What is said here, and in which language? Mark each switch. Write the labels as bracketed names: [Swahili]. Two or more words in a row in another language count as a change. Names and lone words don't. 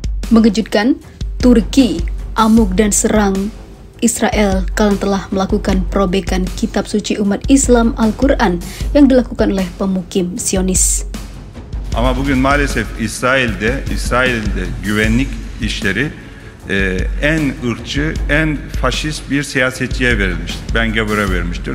[Indonesian] Mengejutkan, Turki amuk dan serang Israel karena telah melakukan perobekan kitab suci umat Islam Al-Quran yang dilakukan oleh pemukim Zionis. [Turkish] Ama bugün maalesef İsrail'de güvenlik işleri en ırkçı, en faşist bir siyasetçiye verilmiştir. Ben Gavor'a vermiştir.